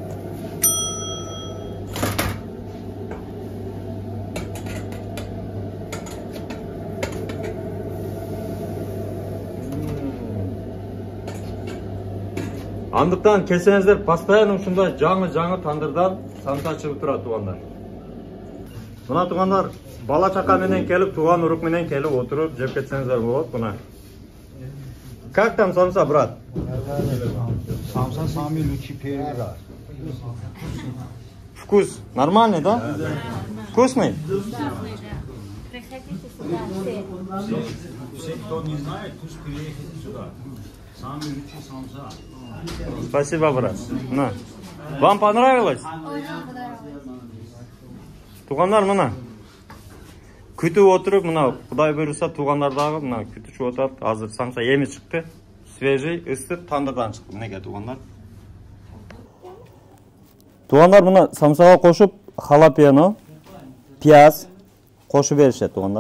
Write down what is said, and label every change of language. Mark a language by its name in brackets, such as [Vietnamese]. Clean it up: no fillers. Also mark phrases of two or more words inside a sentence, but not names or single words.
[Kyrgyz] Андыктан келсеңиздер постоянно ушундай жаңы тандырдан самса чыгып турат тугандар. Мына тугандар бала чака менен келип, туган урук менен келип отуруп жеп кетсеңиздер болот мына. [Russian] Как там самса, брат? Самса самый лучший первый раз. Вкус нормальный, да? Вкусный? Приходите сюда Все, кто не знает, пусть приедет сюда. Самый лучший самса. Спасибо, брат. На. Вам понравилось? Очень понравилось. [Kyrgyz] Тугандар мына. күтүп отуруп, мына Кудай буйруса туугандар дагы мына күтүшүп отурат. Азыр самса эми чыкты. Свежий, ысык, тандырдан чыкты. Мынеке туугандар. Туугандар мына самсага кошуп, халапено, пияз кошуп беришет туугандар.